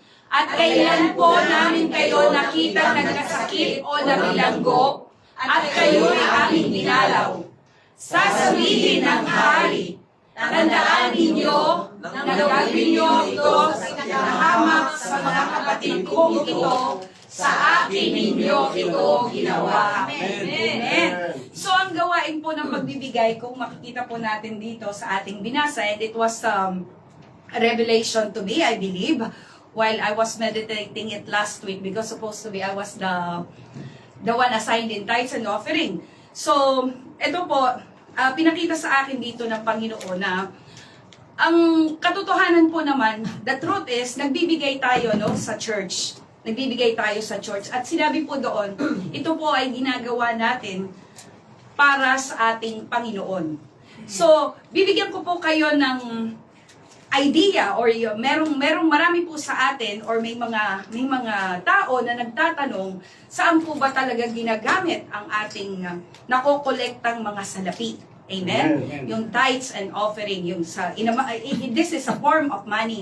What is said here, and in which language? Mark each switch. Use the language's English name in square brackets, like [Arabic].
[Filipino] At kailan po namin kayo nakita nagkasakit o nabilanggo, at kayo'y aming dinalaw? Sasabihin ng hari, tandaan ninyo na gagawin niyo ito sa kahamak sa mga kapatid kong ito, sa akin ninyo ito ginawa. Amen. So ang gawain po ng pagbibigay, kung makikita po natin dito sa ating binasa, [English] and it was a revelation to me, I believe, while I was meditating it last week, because supposed to be I was the one assigned in tithes and offering. [Filipino] So, ito po, pinakita sa akin dito ng Panginoon na ang katotohanan po naman, [English] the truth is, [Filipino] nagbibigay tayo sa church. Nagbibigay tayo sa church. At sinabi po doon, ito po ay ginagawa natin para sa ating Panginoon. So, bibigyan ko po kayo ng idea or merong marami po sa atin or may mga tao na nagtatanong saan po ba talaga ginagamit ang ating nakokolektang mga salapi. Amen? [English] Yung tithes and offering, this is a form of money.